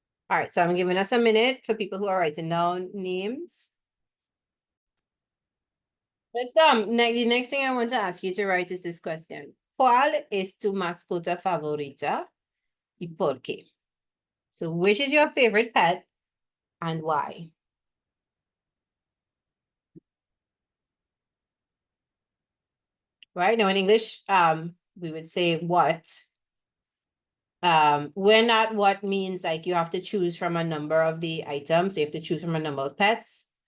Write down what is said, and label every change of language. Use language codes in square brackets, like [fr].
[en] All right, so I'm giving us a minute for people who are writing down names. Let's the next thing I want to ask you to write is this question. [es] ¿Cuál es tu mascota favorita y por qué? [en] So which is your favorite pet and why? Right now in English, we would say what. When not what means like you have to choose from a number of the items. So you have to choose from a number of pets.